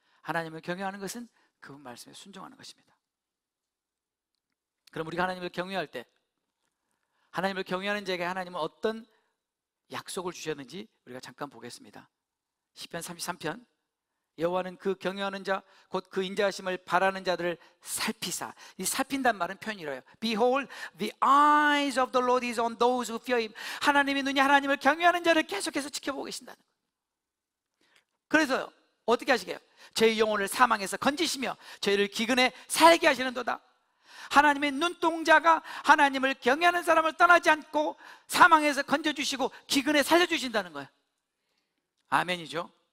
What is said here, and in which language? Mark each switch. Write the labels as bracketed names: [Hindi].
[Korean] 하나님을 경외하는 것은 그 말씀에 순종하는 것입니다. 그럼 우리가 하나님을 경외할 때 하나님을 경외하는 자에게 하나님은 어떤 약속을 주셨는지 우리가 잠깐 보겠습니다. 시편 33편 여호와는 그 경외하는 자 곧 그 인자하심을 바라는 자들을 살피사. 이 살핀단 말은 표현이래요. [English] Behold, the eyes of the Lord is on those who fear him. [Korean] 하나님의 눈이 하나님을 경외하는 자를 계속해서 지켜보고 계신다는 거예요. 그래서 어떻게 하시게요? 저희 영혼을 사망에서 건지시며 저희를 기근에 살게 하시는도다. 하나님의 눈동자가 하나님을 경외하는 사람을 떠나지 않고 사망에서 건져주시고 기근에 살려주신다는 거예요. 아멘이죠.